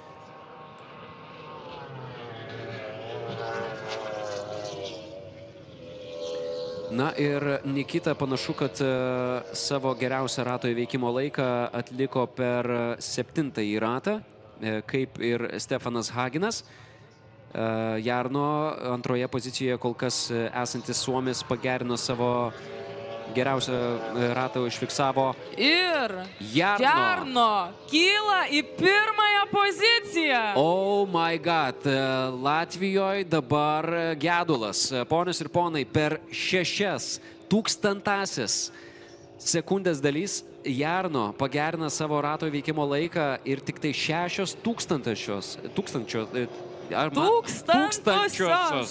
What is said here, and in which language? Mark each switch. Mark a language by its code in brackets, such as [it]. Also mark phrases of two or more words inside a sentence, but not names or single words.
[lt] Na ir Nikita panašu, kad savo geriausią rato įveikimo laiką atliko per 7-ąjį ratą, kaip ir Stefanas Haginas. Jarno antroje pozicijoje kol kas esantis suomis pagerino savo geriausią ratą, užfiksavo. Ir Jarno kyla į pirmąją poziciją. [en] Oh my god, [lt] Latvijoje dabar gedulas. Ponios ir ponai, per 0,006 sekundės dalys Jarno pagerina savo rato įveikimo laiką ir tik tai 6,000.